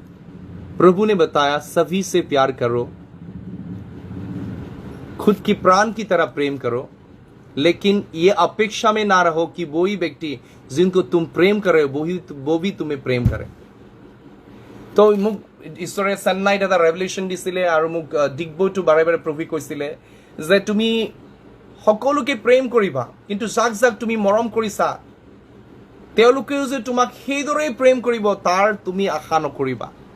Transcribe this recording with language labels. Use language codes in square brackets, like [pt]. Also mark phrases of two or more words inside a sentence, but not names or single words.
[hi] प्रभु ने बताया सभी से प्यार करो, खुद की प्राण की तरह प्रेम करो, लेकिन ये अपेक्षा में ना रहो कि वही व्यक्ति जिनको तुम प्रेम करे वो भी तुम्हें प्रेम करे। [as] तो মোক ঈশ্বৰে চেন্নাইত এটা ৰেভেলেশ্যন দিছিলে আৰু মোক ডিগবৈটো বাৰে বাৰে প্ৰভু কৈছিলে যে তুমি সকলোকে প্ৰেম কৰিবা, কিন্তু যাক যাক তুমি মৰম কৰিছা তেওঁলোকেও যে তোমাক সেইদৰে প্ৰেম কৰিব তাৰ তুমি আশা নকৰিবা।